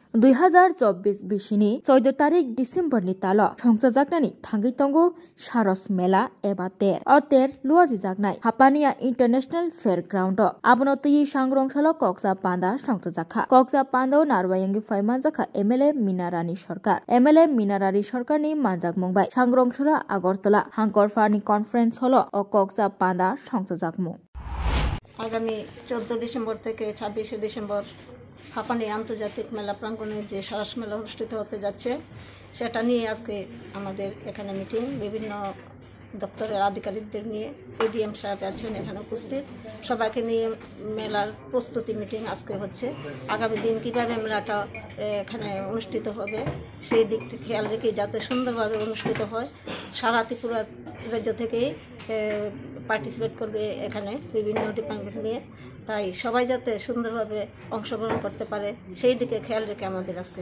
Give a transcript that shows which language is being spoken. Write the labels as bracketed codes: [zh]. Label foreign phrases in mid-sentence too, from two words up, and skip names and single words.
[trp] 2024 बिसिनि 14 तारिख डिसेम्बरनि ताल संजाजागनानि थांगै तंगो सारस मेला एबा तेर लुआजि जागनाय हापानिया इंटरनेशनल फेयर ग्राउंड आबनो तुई सांग्रंसालो कक्सा पांदा संजाजाखा कक्सा पांदो नारवायंगी फाइमानजाखा एमएलए मिनारारी सरकारनि मानजाक मंबाय सांग्रंसालो आगरतला हांकरफानि कनफारेंस हलो ও কক্সা পাঁদা সংজাজাকমু [bn] আগামী 14 ডিসেম্বর থেকে 26 ডিসেম্বর হাপানি আন্তর্জাতিক মেলা প্রাঙ্গণে যে সরস মেলা অনুষ্ঠিত হতে যাচ্ছে সেটা নিয়ে আজকে আমাদের এখানে মিটিং বিভিন্ন দপ্তরের আধিকারিকদের নিয়ে এডিএম সাহেব আছেন এখানে উপস্থিত সবাইকে নিয়ে মেলার প্রস্তুতি মিটিং আজকে হচ্ছে আগামী দিন কিভাবে মেলাটা এখানে অনুষ্ঠিত হবে সেই দিক থেকে খেয়াল রেখে যাতে সুন্দরভাবে অনুষ্ঠিত হয় সারা ত্রিপুরা রাজ্য থেকেই পার্টিসিপেট করবে এখানে বিভিন্ন ডিপার্টমেন্ট নিয়ে তাই সবাই যাতে সুন্দরভাবে অংশগ্রহণ করতে পারে সেই দিকে খেয়াল রেখে আমাদের আজকে